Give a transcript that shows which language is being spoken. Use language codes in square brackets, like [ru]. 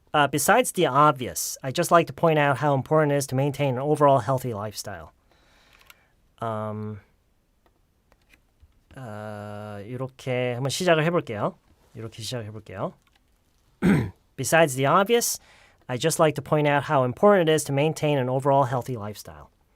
[en] Besides the obvious, I just like to point out how important it is to maintain an overall healthy lifestyle. [ko] 이렇게 한번 시작을 해볼게요. 이렇게 시작해 볼게요. [en] Besides the obvious, I just like to point out how important it is to maintain an overall healthy lifestyle.